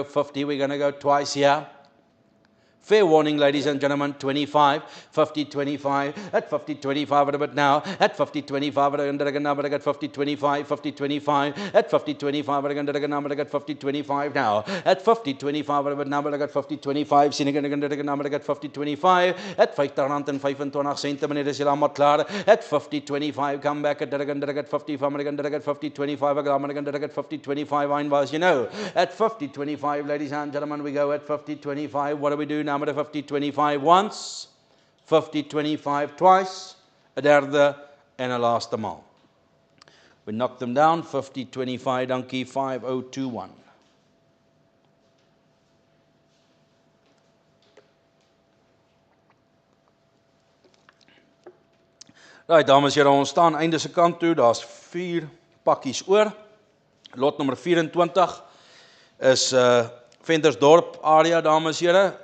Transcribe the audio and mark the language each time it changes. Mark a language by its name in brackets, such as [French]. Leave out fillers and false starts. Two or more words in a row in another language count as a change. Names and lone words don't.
[English] 50, we're going to go twice here. Fair warning, ladies and gentlemen, 25, 50, 25, at 50, 25 a bit now, at 50, 25, number I got 50, 25, 50, 25, at 50, 25, number I got 50, 25 now, at 50, 25 a bit number I got 50, 25, [Afrikaans] sien ek [English] number I got 50, 25, at 50 [Afrikaans] rand en 25 cent, meneer is julle almal klaar, [English] at 50, 25, come back at 50, van my got 50, 25, I got 50, 25, I was, you know, at 50, 25, ladies and gentlemen, we go at 50, 25, what do we do now? 50, 25 once, 50, 25 twice, [Afrikaans] a derde en a laaste maal. [English] We knock them down, 50, 25, [Afrikaans] dankie, 5021. Right, dames en here, ons staan einde se kant toe, daar's 4 pakkies oor. Lot nummer 24 is Ventersdorp area, dames en here.